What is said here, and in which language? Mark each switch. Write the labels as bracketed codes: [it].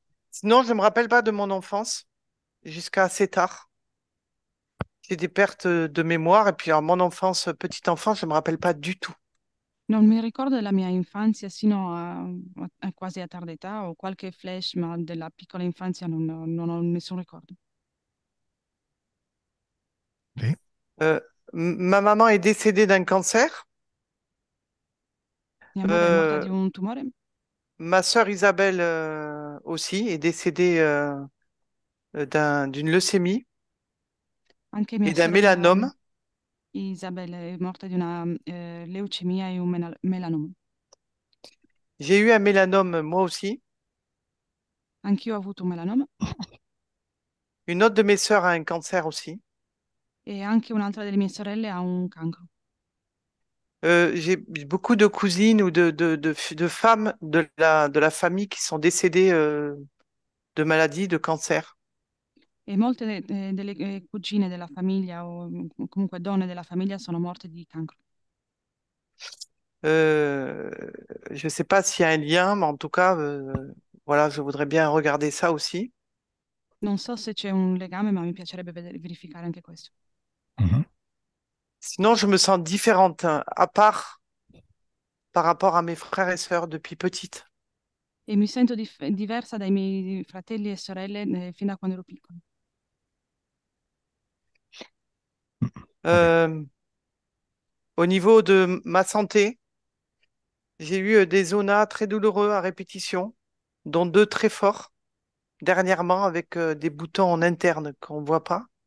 [fr] Sinon, je ne me rappelle pas de mon enfance jusqu'à assez tard. J'ai des pertes de mémoire. Et puis, alors, mon enfance, petite enfance, je ne me rappelle pas du tout. [it] Non mi ricordo della mia infanzia sino a quasi a tarda età, ho qualche flash, ma della piccola infanzia non ho nessun ricordo. Sì. [fr] Euh, Ma maman est décédée d'un cancer. [it] Mia madre è morta di Euh, un tumore, [fr] Ma sœur Isabelle aussi est décédée d'une leucémie [it] anche [fr] et [it] mia [fr] d'un [it] sorella [fr] mélanome. [it] Isabella è morta di una leucemia e un melanoma. [fr] J'ai eu un mélanome moi aussi. [it] Anch'io ho avuto un melanoma [fr] Une autre de mes sœurs a un cancer aussi. [it] e anche un'altra delle mie sorelle ha un cancro. [fr] J'ai beaucoup de cousines ou de femmes de la famille qui sont décédées de maladies, de cancer. [it] E molte delle cugine della famiglia o comunque donne della famiglia sono morte di cancro. [fr] Euh, je ne sais pas s'il y a un lien, mais en tout cas, voilà, je voudrais bien regarder ça aussi. [it] Non so se c'è un legame, ma mi piacerebbe verificare anche questo. Mhm. [fr] Sinon, je me sens différente, hein, à part par rapport à mes frères et sœurs depuis petite. [it] E mi sento diversa dai miei fratelli e sorelle fin da quando ero piccola. Ok. [fr] Euh, Au niveau de ma santé, j'ai eu des zonas très douloureux à répétition, dont deux très forts dernièrement avec des boutons en interne qu'on ne voit pas.